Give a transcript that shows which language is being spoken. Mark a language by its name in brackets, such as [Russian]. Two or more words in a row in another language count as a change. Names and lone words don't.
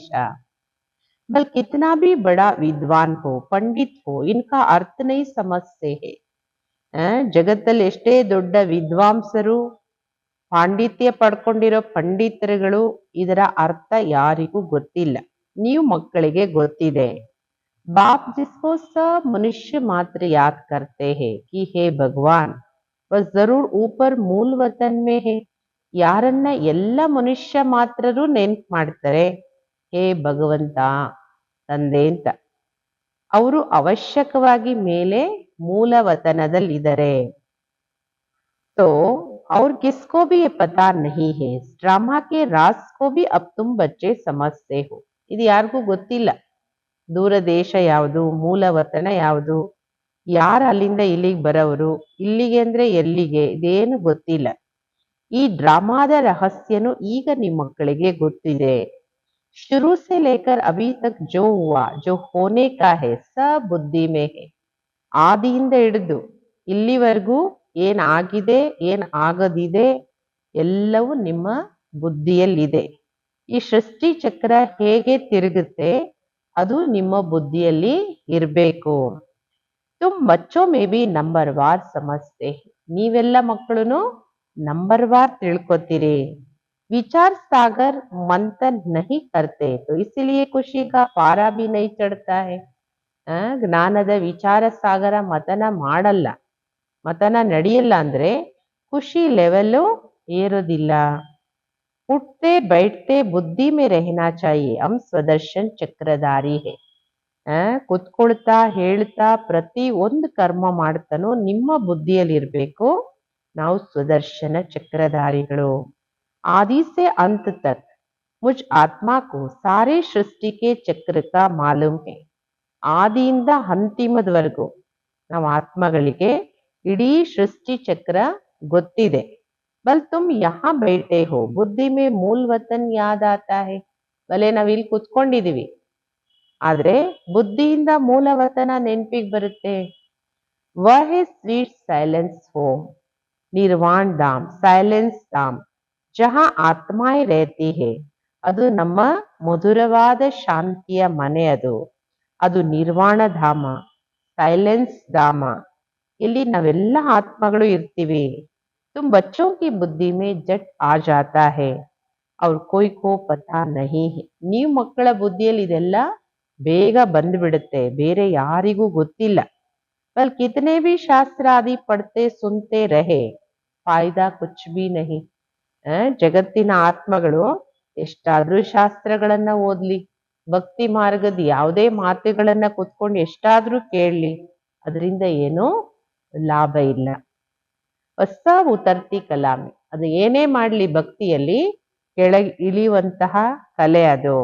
[Hindi] बल कितना भी बड़ा विद्वान हो, पंडित हो, इनका अर्थ नहीं समझते हैं. [Kannada] ಜಗತ್ತಲ್ಲಿ ಎಷ್ಟೇ ದೊಡ್ಡ ವಿದ್ವಾಂಸರು, ಪಾಂಡಿತ್ಯ ಪಡ್ಕೊಂಡಿರೋ ಪಂಡಿತರುಗಳು, ಇದರ ಅರ್ಥ ಯಾರಿಗೂ ಗೊತ್ತಿಲ್ಲ. ನೀವು ಮಕ್ಕಳಿಗೆ ಗೊತ್ತಿದೆ. [Hindi] बाप जिसको सब मनुष्य मात्र याद करते हैं कि हे भगवान वह जरूर ऊपर मूल वतन में है. [Kannada] ಯಾರನ್ನ ಎಲ್ಲ ಮನುಷ್ಯ ಮಾತ್ರರು ನೆನ್ಪು ಮಾಡ್ತಾರೆ, ಹೇ ಭಗವಂತ ತಂದೆ ಅಂತ. ಅವರು ಅವಶ್ಯಕವಾಗಿ ಮೇಲೆ ಮೂಲ ವತನದಲ್ಲಿದ್ದಾರೆ. [Hindi] तो और किसको भी ये पता नहीं है, ड्रामा के राज को भी अब तुम बच्चे समझते हो. [Kannada] ಇದು ಯಾರಿಗೂ ಗೊತ್ತಿಲ್ಲ, ದೂರ ದೇಶ ಯಾವುದು, ಮೂಲ ವತನ ಯಾವುದು, ಯಾರು ಅಲ್ಲಿಂದ ಇಲ್ಲಿಗೆ ಬರೋರು, ಇಲ್ಲಿಗೆ ಅಂದ್ರೆ ಎಲ್ಲಿಗೆ, ಇದೇನು ಗೊತ್ತಿಲ್ಲ. ಈ ಡ್ರಾಮಾದ ರಹಸ್ಯನು ಈಗ ನಿಮ್ಮ ಮಕ್ಕಳಿಗೆ ಗೊತ್ತಿದೆ. [Hindi] शुरू से लेकर अभी तक जो हुआ जो होने का है सब बुद्धि में है. [Kannada] ಆದಿಯಿಂದ ಹಿಡಿದು ಇಲ್ಲಿವರೆಗೂ ಏನ್ ಆಗಿದೆ, ಏನ್ ಆಗದಿದೆ, ಎಲ್ಲವೂ ನಿಮ್ಮ ಬುದ್ಧಿಯಲ್ಲಿದೆ. ಈ ಸೃಷ್ಟಿ ಚಕ್ರ ಹೇಗೆ ತಿರುಗುತ್ತೆ, ಅದು ನಿಮ್ಮ ಬುದ್ಧಿಯಲ್ಲಿ ಇರಬೇಕು. [Hindi] तुम बच्चों में भी नंबरवार समझते. [Kannada] ನೀವೆಲ್ಲ ಮಕ್ಕಳು नंबरवार तिಳ್ಕೊತೀರಿ. [Hindi] विचार सागर मंथन नहीं करते तो इसीलिए खुशी का पारा भी नहीं चढ़ता है. [Kannada] ಜ್ಞಾನದ ವಿಚಾರ ಸಾಗರ ಮತನ ಮಾಡಲ್ಲ, ಮತನ ನಡೆಯಲ್ಲ ಅಂದ್ರೆ ಖುಷಿ ಲೆವೆಲ್ಲು ಏರೋದಿಲ್ಲ. [Hindi] उठते बैठते बुद्धि में रहना चाहिए. हम स्वदर्शन चक्रधारी है. [Kannada] ಕುತ್ಕೊಳ್ತಾ ಹೇಳ್ತಾ ಪ್ರತಿ ಒಂದು ಕರ್ಮ ಮಾಡ್ತಾನೋ ನಿಮ್ಮ ಬುದ್ಧಿಯಲ್ಲಿ ಇರ್ಬೇಕು ನಾವು ಸ್ವದರ್ಶನ ಚಕ್ರಧಾರಿಗಳು. [Hindi] आदि से अंत तक मुझ आत्मा को सारे सृष्टि के चक्र का मालूम है. [Kannada] ಆದಿಯಿಂದ ಅಂತಿಮದವರೆಗೂ ನಾವು ಆತ್ಮಗಳಿಗೆ ಇಡೀ ಸೃಷ್ಟಿ ಚಕ್ರ ಗೊತ್ತಿದೆ. [Hindi] बल तुम यहाँ बैठे हो बुद्धि में मूल वतन याद आता है. [Kannada] ಬಲೆ ನಾವಿಲ್ಲಿ ಕುತ್ಕೊಂಡಿದೀವಿ, ಆದ್ರೆ ಬುದ್ಧಿಯಿಂದ ಮೂಲ ವತನ ನೆನ್ಪಿಗೆ ಬರುತ್ತೆ. [Hindi] वह है [English] sweet silence home, [Hindi] निर्वाण धाम, साइलेंस धाम, जहाँ आत्माएँ रहती हैं. [Kannada] ಅದು ನಮ್ಮ ಮಧುರವಾದ ಶಾಂತಿಯ ಮನೆ. ಅದು ನಿರ್ವಾಣ ಧಾಮ, ಸೈಲೆನ್ಸ್ ಧಾಮ. ಇಲ್ಲಿ ನಾವೆಲ್ಲ ಆತ್ಮಗಳು ಇರ್ತೀವಿ. [Hindi] तुम बच्चों की बुद्धि में जट आ जाता है और कोई को पता नहीं है. [Kannada] ನೀವು ಮಕ್ಕಳ ಬುದ್ಧಿಯಲ್ಲಿ ಇದೆಲ್ಲ ಬೇಗ ಬಂದ್ಬಿಡುತ್ತೆ, ಬೇರೆ ಯಾರಿಗೂ ಗೊತ್ತಿಲ್ಲ. [Hindi] बल कितने भी शास्त्र आदि पढ़ते सुनते रहे फायदा कुछ भी नहीं. [Kannada] ಜಗತ್ತಿನ ಆತ್ಮಗಳು ಎಷ್ಟಾದ್ರೂ ಶಾಸ್ತ್ರಗಳನ್ನ ಓದ್ಲಿ, ಭಕ್ತಿ ಮಾರ್ಗದ ಯಾವುದೇ ಮಾತುಗಳನ್ನ ಕುತ್ಕೊಂಡು ಎಷ್ಟಾದ್ರೂ ಕೇಳಲಿ, ಅದರಿಂದ ಏನೂ ಲಾಭ ಇಲ್ಲ. ಹೊಸ ಉತರ್ತಿ ಕಲಾಮೆ, ಅದು ಏನೇ ಮಾಡ್ಲಿ ಭಕ್ತಿಯಲ್ಲಿ ಕೆಳಗೆ ಇಳಿಯುವಂತಹ ಕಲೆ ಅದು.